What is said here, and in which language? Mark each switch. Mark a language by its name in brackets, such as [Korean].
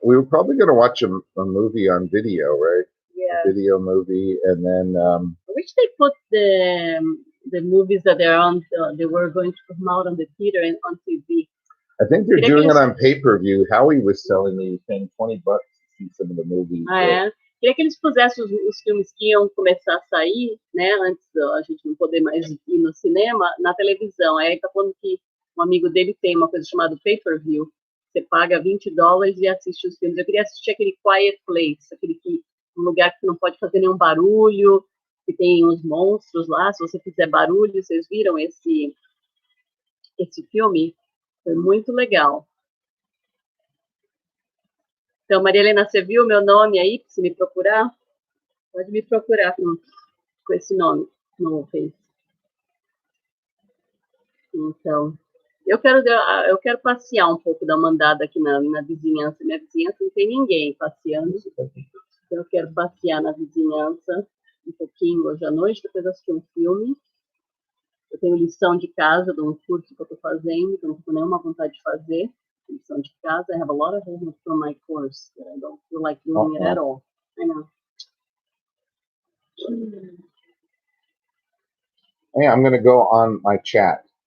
[English] We were probably going to watch a movie on video, right? Yeah. A video movie, and then. I wish they put the movies that they're on. They were going to come out on the theater and on TV. I think they're doing it on pay-per-view. Howie was telling me paying $20 to see some of the movies. [Portuguese] Ah, é? Queria que eles pusessem os filmes que iam começar a sair, né, antes a gente não poder mais ir no cinema, na televisão. Aí ele tá falando que um amigo dele tem uma coisa chamada pay-per-view. Você paga $20 e assiste os filmes. Eu queria assistir aquele Quiet Place, um lugar que não pode fazer nenhum barulho, que tem uns monstros lá. Se você fizer barulho, vocês viram esse filme? Foi muito legal. Então, Maria Helena, você viu o meu nome aí, para você me procurar? Pode me procurar com esse nome no Face. Então, eu quero passear um pouco, dar uma andada aqui na vizinhança. Minha vizinhança não tem ninguém passeando. Então, eu quero passear na vizinhança um pouquinho hoje à noite, depois assistir um filme. Eu tenho lição de casa de um curso que eu estou fazendo, que eu não estou com nenhuma vontade de fazer. Lição de casa. [English] I have a lot of homework from my course that I don't feel like doing it at all. I know. Hey, I'm going to go on my chat.